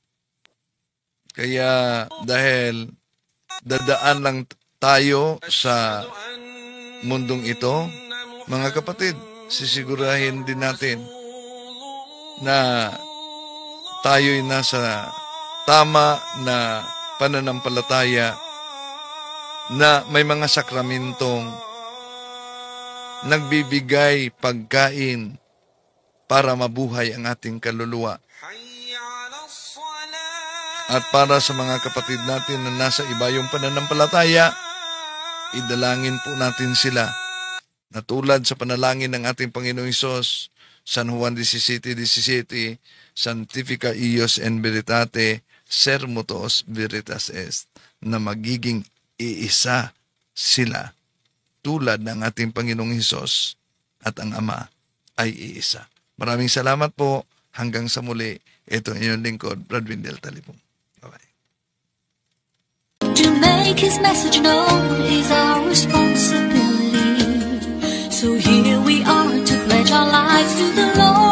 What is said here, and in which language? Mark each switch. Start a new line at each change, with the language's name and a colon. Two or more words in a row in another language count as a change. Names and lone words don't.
Filipino: Kaya dahil dadaan lang tayo sa mundong ito, mga kapatid, sisigurahin din natin na tayo'y nasa tama na pananampalataya na may mga sakramentong nagbibigay pagkain para mabuhay ang ating kaluluwa. At para sa mga kapatid natin na nasa iba yung pananampalataya, idalangin po natin sila na tulad sa panalangin ng ating Panginoong Hesus, San Juan 17:17,
Latin: Sanctifica ios en veritate, sermo tuos veritas est,
Filipino: na magiging iisa sila tulad ng ating Panginoong Hesus at ang Ama ay iisa. Maraming salamat po. Hanggang sa muli, ito ang inyong lingkod, Brad Windel Talipong. Bye-bye.
English: To make his message known is our responsibility. So here we are to pledge our lives to the Lord.